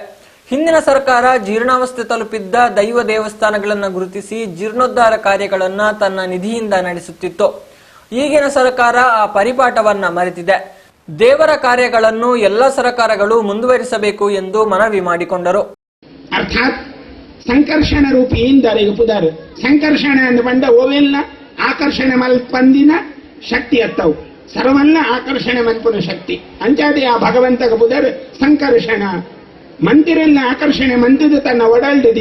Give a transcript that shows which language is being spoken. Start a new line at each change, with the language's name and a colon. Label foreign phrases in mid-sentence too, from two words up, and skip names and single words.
Kannada: ಹಿಂದಿನ ಸರ್ಕಾರ ಜೀರ್ಣಾವಸ್ಥೆ ತಲುಪಿದ್ದ ದೈವ ದೇವಸ್ಥಾನಗಳನ್ನು ಗುರುತಿಸಿ ಜೀರ್ಣೋದ್ಧಾರ ಕಾರ್ಯಗಳನ್ನು ತನ್ನ ನಿಧಿಯಿಂದ ನಡೆಸುತ್ತಿತ್ತು. ಈಗಿನ ಸರ್ಕಾರ ಆ ಪರಿಪಾಠವನ್ನ ಮರೆತಿದೆ. ದೇವರ ಕಾರ್ಯಗಳನ್ನು ಎಲ್ಲ ಸರ್ಕಾರಗಳು ಮುಂದುವರಿಸಬೇಕು ಎಂದು ಮನವಿ ಮಾಡಿಕೊಂಡರು.
Tulu: ಅರ್ಥಾತ್ ಸಂಕರ್ಷಣ ರೂಪಿಯಿಂದ ಪುದರ್ ಸಂಕರ್ಷಣ ಎಂದು ಬಂದ ಓವೆಲ್ಲ ಆಕರ್ಷಣೆ ಮಲ್ಪಂದಿನ ಶಕ್ತಿ ಅತ್ತವು ಸರ್ವಲ್ಲ ಆಕರ್ಷಣೆ ಮಲ್ಪುನ ಶಕ್ತಿ ಅಂಚಾದೆ ಆ ಭಗವಂತಗ ಪುದರ್ ಸಂಕರ್ಷಣ ಮಂದಿರೆಲ್ಲ ಆಕರ್ಷಣೆ ಮಂದಿದ ತನ್ನ ಒಡಲ್ಡಿ